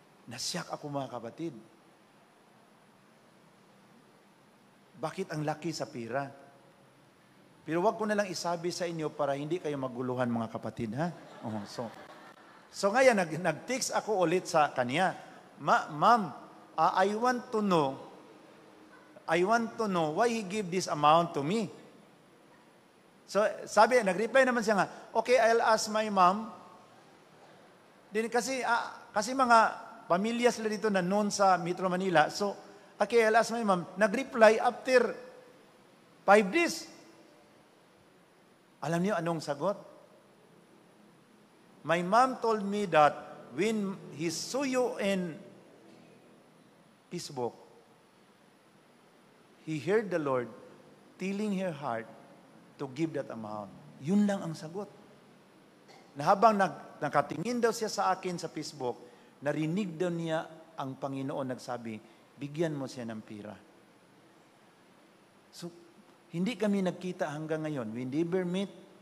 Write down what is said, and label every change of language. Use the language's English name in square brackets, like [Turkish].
[Filipino] Nasyak ako, mga kapatid. Bakit ang laki sa pira? Pero wag ko na lang isabi sa inyo para hindi kayo maguluhan, mga kapatid, ha? So ngayon, nag-text ako ulit sa kanya. [English] Ma'am, I want to know why he give this amount to me. [Filipino] So sabi, nag-reply naman siya nga, [English] okay, I'll ask my mom. [Filipino] Din kasi mga pamilya sila dito na known sa Metro Manila. [English] So, okay, I'll ask my mom. [Filipino] Nag-reply [English] after 5 days. [Filipino] Alam niyo anong sagot? [English] My mom told me that when he saw you in Facebook, he heard the Lord telling her heart to give that amount. [Filipino] Yun lang ang sagot. Na habang nakatingin daw siya sa akin sa Facebook, narinig daw niya ang Panginoon nagsabi, bigyan mo siya ng pira. So, hindi kami nagkita hanggang ngayon. [English] We never meet.